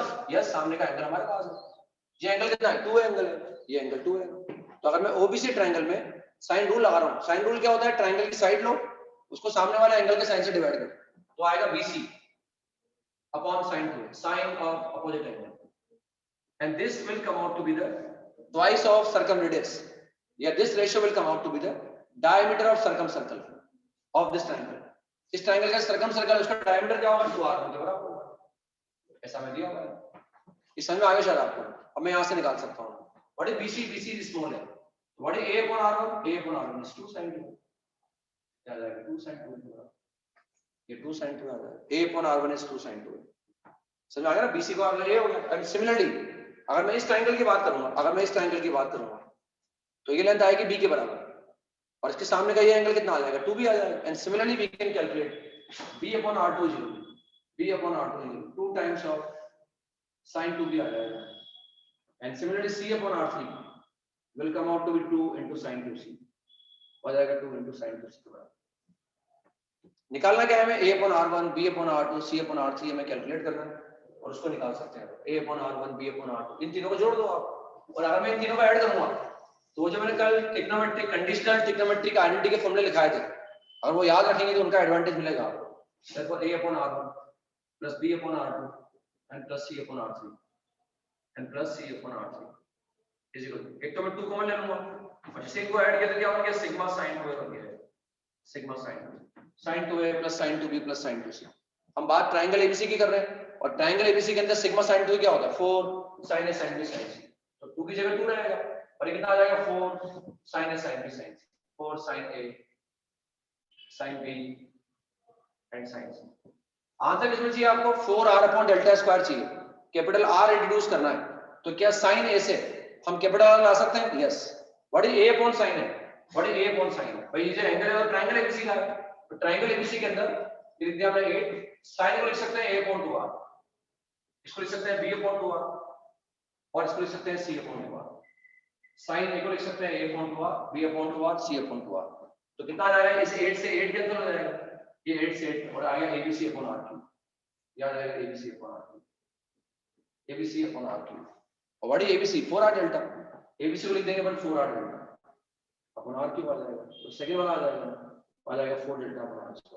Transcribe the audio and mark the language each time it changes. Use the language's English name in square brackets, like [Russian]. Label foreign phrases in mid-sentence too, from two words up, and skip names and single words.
[Hindi] यस, सामने का एंगल हमारे पास है। ये एंगल कितना है? 2 एंगल है, ये एंगल 2 है। तो अगर मैं OBC ट्रायंगल में [English] sine rule [Hindi] लगा रहा हूँ, [English] sine rule [Hindi] क्या होता है? ट्रायंगल की साइड लो, उसको सामने वाले एंगल के साइन से डिवाइड करो, तो आएगा [English] BC upon sine 2, sine of opposite angle, and this will come out to be the twice of circumradius. Yeah, this ratio will come out to be the diameter of circumcircle of this triangle. [Hindi] इस ट्रायंगल का circumcircle उसका diameter क्या होगा? 2r के बराबर होगा, ऐसा मैं दिया हुआ है। इस समझ में आ गया शायद आपको? अब मैं यहाँ से निकाल सकता हूँ [English] what is BC? BC is small है, what is A upon R1? A upon R1 is 2 sin 2, [Hindi] क्या आ जाएगा? 2 sin 2 के बराबर, ये 2 sin 2 आ जाएगा, [English] A upon R1 is 2 sin 2। [Hindi] समझ आ गया ना? BC को अगर ये हो गया। [English] and similarly [Hindi] अगर मैं इस ट्रायंगल की बात करूंगा, तो ये लेंथ आएगी b के बराबर, और इसके सामने का ये एंगल कितना आ जाएगा? [English] 2b [Hindi] आ जाएगा। [English] and similarly we can calculate b upon r2 0, b upon r2 0, 2 times of sin 2b [Hindi] आ जाएगा। [English] and similarly c upon r3 will come out to be 2 into sin 2c, [Hindi] हो जाएगा [English] 2 into sin 2c [Hindi] के बराबर। निकालना क्या है हमें? [English] a upon r1, b upon r2, c upon r3 [Hindi] हमें कैलकुलेट करना है, और उसको निकाल सकते हैं। [English] a upon r1, b upon r2, [Hindi] इन तीनों को जोड़ दो आप, और अगर मैं इन तीनों को ऐड करूंगा तो वो जो मैंने कल [English] trigonometric conditional trigonometric identity [Hindi] के फॉर्मूले लिखाए थे, अगर वो याद रखेंगे तो उनका एडवांटेज मिलेगा आपको। [English] therefore a upon r1 plus b upon r2 and plus c upon r3 and plus c upon r3 is equal to, [Hindi] एक तो मैं 2 कॉमन ले लूंगा और जैसे इनको ऐड किया तो क्या हो गया? [English] सिग्मा sin 2a [Hindi] बन गया, [English] सिग्मा sin 2a plus sin 2b plus sin 2c। [Hindi] हम बात ट्रायंगल एबीसी की कर रहे हैं, और ट्रायंगल एबीसी के अंदर सिग्मा sin 2 क्या होता है? [English] 4 sin a sin b sin c, [Hindi] तो 2 की जगह 2 रहेगा, और ये कितना आ जाएगा? [English] 4 sin a sin b sin c, 4 sin a sin b and sin c। [Hindi] आंसर किसमें चाहिए आपको? [English] 4r upon delta square [Hindi] चाहिए, [English] capital R introduce [Hindi] करना है। तो क्या sin a से हम [English] capital R [Hindi] ला सकते हैं? यस। [English] what is a upon sin a? what is a upon sin a? [Hindi] भाई ये जो एंगल है वो ट्रायंगल एबीसी का है, तो ट्रायंगल एबीसी के अंदर लिख दिया हमने 8, sin को लिख सकते हैं a अपॉन 2r, इसको लिख सकते हैं b अपॉन 2r, और इसको लिख सकते हैं c अपॉन 2r। sin a को लिख सकते हैं a अपॉन 2r, b अपॉन 2r, c अपॉन 2r। तो कितना आ जाएगा? इस 8 से 8 कैंसिल हो जाएगा, ये 8 से 8 और आ गया abc अपॉन r3, याद आएगा abc अपॉन r3, abc अपॉन r3। और [English] what is abc? [Hindi] 4r डेल्टा, abc को लिख देंगे अपन [English] 4r delta upon r3 [Hindi] आ जाएगा, तो सेकंड वाला आ जाएगा [English] 4 delta upon r2.